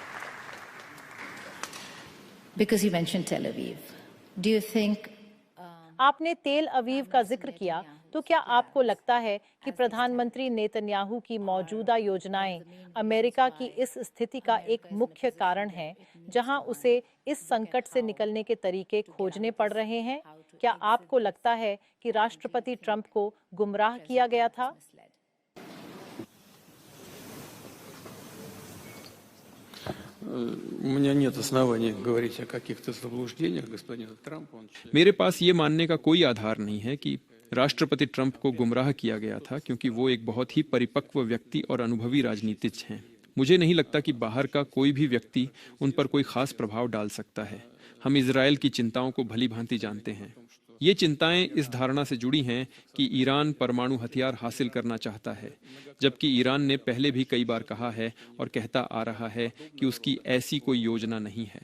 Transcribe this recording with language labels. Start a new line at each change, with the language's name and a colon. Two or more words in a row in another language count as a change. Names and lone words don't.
English: Because you mentioned Tel Aviv, do you think
Hindi: आपने तेल अवीव का जिक्र किया, तो क्या आपको लगता है कि प्रधानमंत्री नेतन्याहू की मौजूदा योजनाएं अमेरिका की इस स्थिति का एक मुख्य कारण है, जहां उसे इस संकट से निकलने के तरीके खोजने पड़ रहे हैं? क्या आपको लगता है कि राष्ट्रपति ट्रंप को गुमराह किया गया था?
Russian: У меня нет оснований говорить о каких-то заблуждениях господина Трампа.
Hindi: मेरे पास ये मानने का कोई आधार नहीं है कि राष्ट्रपति ट्रंप को गुमराह किया गया था, क्योंकि वो एक बहुत ही परिपक्व व्यक्ति और अनुभवी राजनीतिज्ञ हैं। मुझे नहीं लगता कि बाहर का कोई भी व्यक्ति उन पर कोई खास प्रभाव डाल सकता है। हम इजराइल की चिंताओं को भली भांति जानते हैं। ये चिंताएं इस धारणा से जुड़ी हैं कि ईरान परमाणु हथियार हासिल करना चाहता है, जबकि ईरान ने पहले भी कई बार कहा है और कहता आ रहा है कि उसकी ऐसी कोई योजना नहीं है।